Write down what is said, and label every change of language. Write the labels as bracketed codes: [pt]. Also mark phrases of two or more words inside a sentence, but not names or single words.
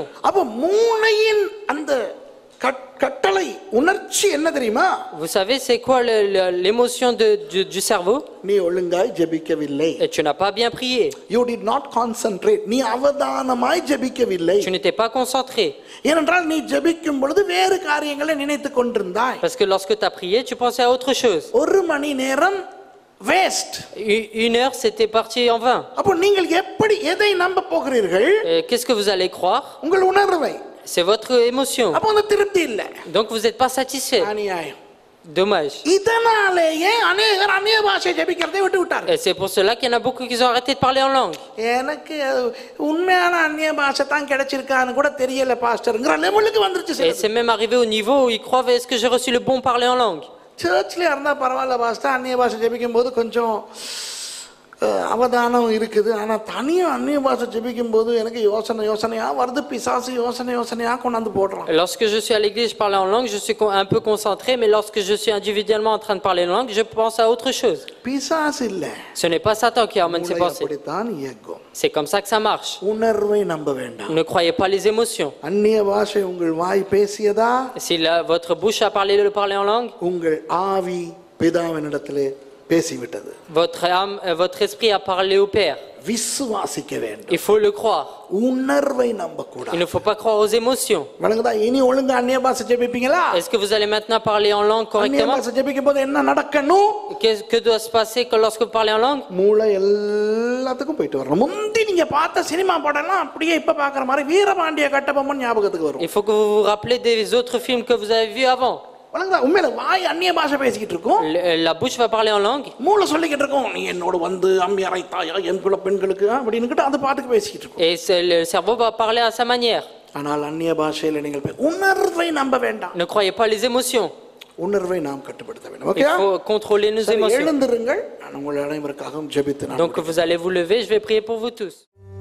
[ta] அப்போ மூளையின் அந்த கட்டளை உணர்ச்சி என்ன தெரியுமா? [fr] Vous savez c'est quoi l'émotion du cerveau? [ta] நீ ஒழுங்காய் ஜெபிக்கவில்லை. [fr] Et tu n'as pas bien prié. [en] You did not concentrate. [ta] நீ அவதானமாய் ஜெபிக்கவில்லை. [fr] Tu n'étais pas concentré. [ta] ஏனென்றால் நீ ஜெபிக்கும் பொழுது வேறு காரியங்களை நினைத்துக் கொண்டிருந்தாய். [fr] Parce que lorsque tu as prié, tu pensais à autre chose. [ta] 1 மணி நேரம் வேஸ்ட். [fr] 1 heure c'était parti en vain. [ta] அப்போ நீங்கள் எப்படி எதை நம்ப போகிறீர்கள்? [fr] Qu'est-ce que vous allez croire? [ta] உங்கள் உணர்வை. [fr] C'est votre émotion. [ta] அப்போ அந்த திருப்தி இல்ல. [fr] Donc vous n'êtes pas satisfait. [ta] அநியாயம். [fr] Dommage. [ta] இதனாலேயே अनेகர் அந்நிய பாஷை ஜெபிக்கிறதை விட்டார்கள். [fr] Et c'est pour cela qu'il y en a beaucoup qui ont arrêté de parler en langue. [ta] எனக்கு உண்மையான அந்நிய பாஷை தான் கிடைச்சிருக்கான்னு கூட தெரியல பாஸ்டர்ங்கற லெவலுக்கு வந்துருச்சு. [fr] Et c'est même arrivé au niveau où ils croient est-ce que j'ai reçu le bon parler en langue? [ta] சர்ச்ல இருந்தா பரவாயில்ல பாஸ்டர், அந்நிய பாஷை ஜெபிக்கும் போது கொஞ்சம் அவதானம் இருக்குது. ஆனா தனியா அந்நிய பாஷை ஜெபிக்கும் போது எனக்கு யோசனையா வருது, பிசாசு யோசனையா கொண்டாந்து போடுறான். [fr] Lorsque je suis à l'église, je parle en langue, je suis un peu concentré, mais lorsque je suis individuellement en train de parler en langue, je pense à autre chose. [ta] பிசாசு இல்ல. [fr] Ce n'est pas Satan qui amène ses pensées. [ta] அப்படிதான் இயங்கும். [fr] C'est comme ça que ça marche. [ta] உணர்வை நம்ப வேண்டாம். [fr] Ne croyez pas les émotions. [ta] அந்நிய பாஷை உங்கள் வாய் பேசியதா? [fr] Si votre bouche a parlé en langue, [ta] உங்கள் ஆவி பிதாவினிடத்திலே பேசிவிட்டது. [fr] Votre âme, votre esprit a parlé au Père. [ta] விசுவாசிக்க வேண்டும். [fr] Il faut le croire. [ta] உணர்வை நம்ப கூடாது. [fr] Il ne faut pas croire aux émotions. [ta] வணங்குதா? இனி ஒழுங்கா அந்நிய பாஷை ஜெபிப்பீங்களா? [fr] Est-ce que vous allez maintenant parler en langue [ta] அந்நிய [fr] correctement? [ta] பாஷை ஜெபிக்கும்போது என்ன நடக்கணும்? [fr] Que doit se passer lorsque vous parlez en langue? [ta] மூளை எல்லாத்துக்கும் போயிட்டு வரணும். முந்தி நீங்க பார்த்த சினிமா படம்லாம் அப்படியே இப்ப பார்க்குற மாதிரி வீரபாண்டிய கட்டபொம்மன் ஞாபகத்துக்கு வரும். [fr] Il faut que vous vous rappelez des autres films que vous avez vus avant. [ta] வணங்குதா? உண்மையில வாய் அந்நிய பாஷை பேசிக்கிட்டு இருக்கும். [fr] La bouche va parler en langue. [ta] மூளை சொல்லிக்கிட்டு இருக்கும், நீ என்னோட வந்து அம்மி அரைத்தாயா என் குல பெண்களுக்கு அப்படின்னுக்கிட்டு அந்த பாட்டுக்கு பேசிக்கிட்டு இருக்கும். [fr] Et le cerveau va parler à sa manière. [ta] ஆனால் அந்நிய பாஷையில நீங்கள் உணர்வை நம்ப வேண்டாம். [fr] Ne croyez pas les émotions. [ta] உணர்வை நாம் கட்டுப்படுத்த வேண்டும். [fr] Il faut contrôler nos émotions. [ta] எழுந்திருங்கள். நான் உங்கள் அனைவருக்காகவும் ஜெபித்து [fr] Donc vous allez vous lever, je vais prier pour vous tous.